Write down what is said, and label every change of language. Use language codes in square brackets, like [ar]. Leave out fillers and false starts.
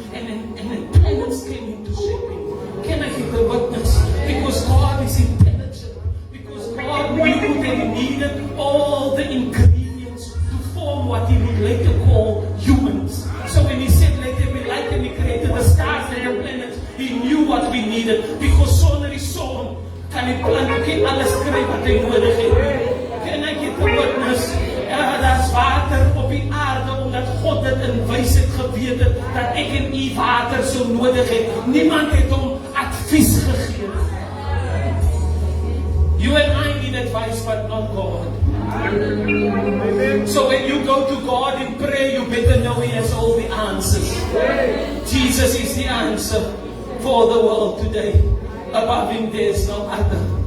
[en] And then planets came into shaping. Can I get the witness? Because God is intelligent. God knew that he needed all the ingredients to form what he would later call humans. So when he said, let there be light, and he created the stars and the planets, he knew what we needed. [af] Because sonder die son kan die plant ook nie alles kry wat hy nodig het. [en] Can I get the witness? [af] Daar's water op die aarde, omdat God dit in wysheid geweet het, dat ek en u water so nodig het. Niemand het hom advies gegee. [en] You and I need advice, but not God. So when you go to God in prayer, you better know He has all the answers. Jesus is the answer for the world today. Above Him there is no other.